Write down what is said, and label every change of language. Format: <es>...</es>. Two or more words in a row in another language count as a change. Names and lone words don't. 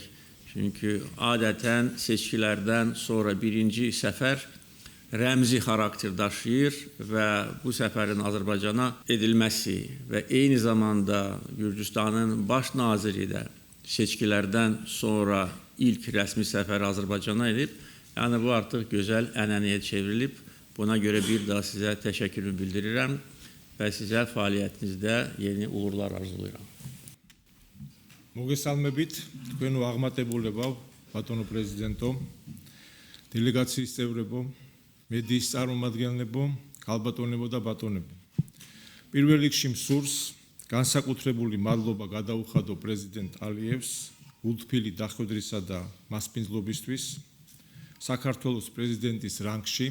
<az>Çünki adətən seçkilərdən sonra birinci səfər rəmzi xarakter daşıyır və bu səfərin Azərbaycana edilməsi və eyni zamanda Gürcüstanın baş naziri də seçkilərdən sonra ilk rəsmi səfəri Azərbaycana edib, yəni bu artıq gözəl ənənəyə çevrilib. Buna görə bir daha sizə təşəkkürümü bildirirəm və sizə fəaliyyətinizdə yeni uğurlar arzulayıram.</az> <ka>მოგესალმებით, თქვენო აღმატებულებო, ბატონო პრეზიდენტო, დელეგაციის წევრებო, მედიის წარმომადგენლებო, ქალბატონებო და ბატონებო. პირველ რიგში მსურს განსაკუთრებული მადლობა გადაუხადო პრეზიდენტ ალიევს გულთბილი დახვედრისა და მასპინძლობისთვის საქართველოს პრეზიდენტის რანგში.</ka>